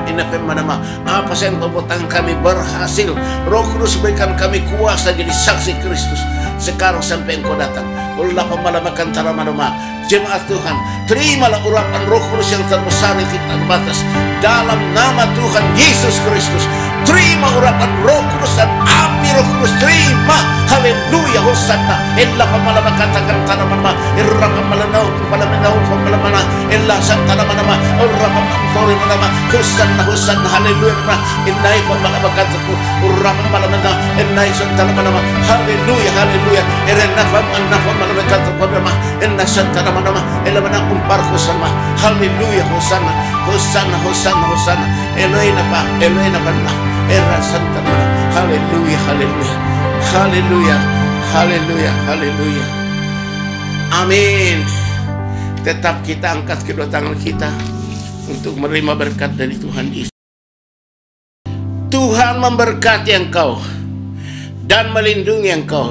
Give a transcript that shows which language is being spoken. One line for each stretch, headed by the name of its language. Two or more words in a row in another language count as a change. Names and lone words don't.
Indonesian: Apa yang Engkau buat tangan kami berhasil. Roh Kudus berikan kami kuasa jadi saksi Kristus sekarang sampai Engkau datang. Allah pemalamakan taramanama. Jemaat Tuhan, terimalah urapan Roh Kudus yang terbesar yang tidak terbatas dalam nama Tuhan Yesus Kristus. Terima urapan Roh Kudus dan api Roh Kudus, terima. Haleluya, hosanna. Illa pamalamakan taramanama. Irra pamalanau pamalanau pamalamana. Illa santaramanama. Urra pamalanau manama. Hosanna, hosanna. Haleluya. Innai pamalamakan urra pamalamana. Innai santaramanama. Haleluya, haleluya. Irna pamalamakan pamalamana. Inna santaramanama. Illa manam parkhosama. Haleluya, hosanna. Hosanna, hosanna, hosanna. Eloina pa, Eloina pa. Era santaramanama. Haleluya, haleluya. Haleluya, haleluya, haleluya. Amin. Tetap kita angkat kedua tangan kita untuk menerima berkat dari Tuhan Yesus. Tuhan memberkati engkau dan melindungi engkau.